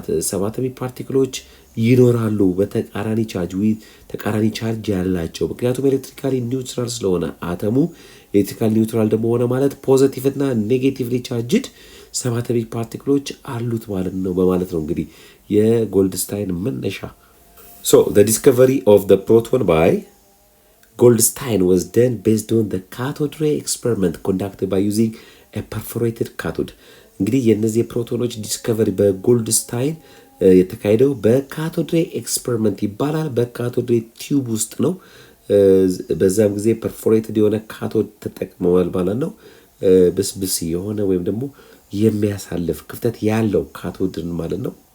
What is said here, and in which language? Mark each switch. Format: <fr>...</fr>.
<am>ሰባቶሚክ ፓርቲክሎች ይኖራሉ በተቃራኒ ቻርጅ ያላቸው ምክንያቱም ኤሌክትሪካሊ ኒውትራል ስለሆነ አተሙ ኤሌክትሪካል ኒውትራል ደግሞ ሆነ ማለት ፖዚቲቭ እና ኔጌቲቭሊ ቻርጅድ ሰባቶሚክ ፓርቲክሎች አሉት ማለት ነው በማለት ነው እንግዲህ የጎልድስታይን መነሻ።</am> <en>So the discovery of the proton by Goldstein was done based on the cathode ray experiment conducted by using a perforated cathode.</en> <am>እንግዲህ የነዚህ ፕሮቶኖች ዲስከቨሪ በጎልድስታይን የተካሄደው በካቶድ ሬይ ኤክስፐሪመንት ይባላል። በካቶድ ሬይ ቲዩብ ውስጥ ነው። በዛም ጊዜ ፐርፎሬትድ የሆነ ካቶድ ተጠቅመዋል ማለት ነው። ብስብስ የሆነ ወይም ደግሞ የሚያሳልፍ ክፍተት ያለው ካቶድን ማለት ነው።</am>